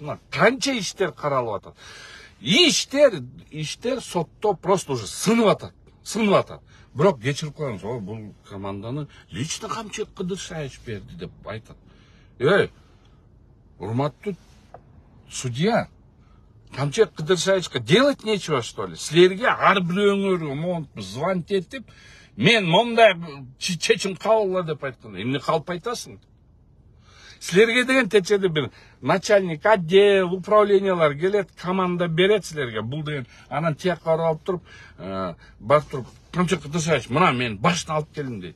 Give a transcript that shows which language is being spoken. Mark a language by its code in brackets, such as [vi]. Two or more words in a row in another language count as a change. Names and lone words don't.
[ky] Мына канча иштер каралып атат. Иштер сотто [ru] просто уже [ky] сынып атат. Бирок кечирип коюңуз, бул команданы лично Камчек Кыдыршаевич берди деп айтат. Урматтуу судья, Камчек Кыдыршаевичке [ru] делать нечего, что ли? [ky] Силерге ар бирөөңөр монтип звонить этип, мен мондай чечим кабылла деп айткан. Эмне калып айтасың? Силерге деген течеде бир начальник отдел, управлениялар келет, команда берет силерге. Бул деген анан тияка барып туруп, Камчек Кыдыршаевич, мына мен башты алып келдим дейт.